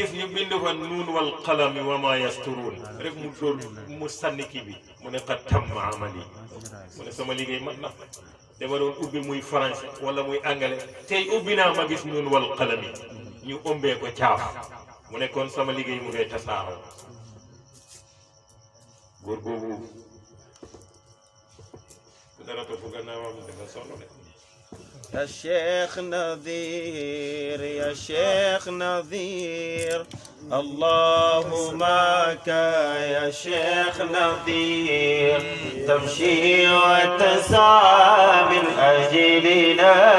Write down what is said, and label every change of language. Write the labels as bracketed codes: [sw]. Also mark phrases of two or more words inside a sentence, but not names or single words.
[wo] gis ñu bind fa [ar] ن والقلم وما يسطرون [wo] rek mu dóor mu sànni kii bi mu ne [ar] قد تم عملي [wo] mu ne sama liggéey mat na dama doon ubbi muy français wala muy anglais tey ubbi naa ma gis [ar] ن والقلم [wo] ñu ëmbee ko caaf mu ne kon sama liggéey mu ngay tasaaroo góor boobu bu dara topp gannaawam dafa sonn de [ar] يا شيخ نذير يا شيخ نذير الله معك يا شيخ نذير تمشي وتسعى من أجلنا